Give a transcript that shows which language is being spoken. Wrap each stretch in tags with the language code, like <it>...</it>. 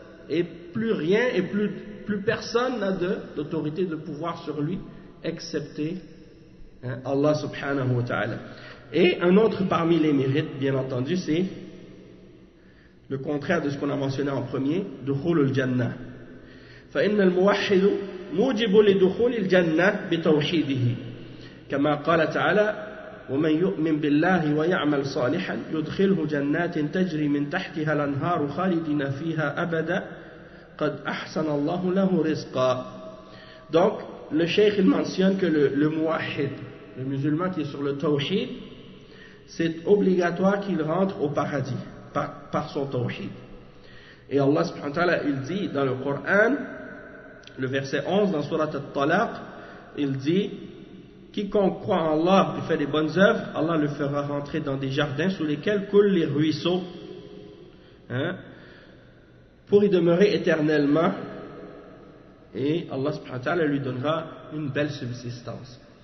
<fr>Et plus rien et plus personne n'a d'autorité, de pouvoir sur lui, excepté Allah subhanahu wa ta'ala. Et un autre parmi les mérites, bien entendu, c'est le contraire de ce qu'on a mentionné en premier,</fr> <ar>dukhul al-jannah. فإن الموحد موجب لدخول الجنة بتوحيده كما قال تعالى ومن يؤمن بالله ويعمل صالحا يدخله جنات تجري من تحتها الأنهار خالدين فيها أبدا قد أحسن الله له رزقا.</ar> <fr>Donc le cheikh il mentionne que le muwahhid, le musulman qui est sur le tawhid, c'est obligatoire qu'il rentre au paradis par son tawhid. Et Allah subhanahu wa ta'ala il dit dans le Coran, le verset 11 dans Surat At-Talaq, il dit quiconque croit en Allah et fait des bonnes œuvres, Allah le fera rentrer dans des jardins sous lesquels coulent les ruisseaux, pour y demeurer éternellement, et Allah subhanahu wa ta'ala lui donnera une belle subsistance.</fr>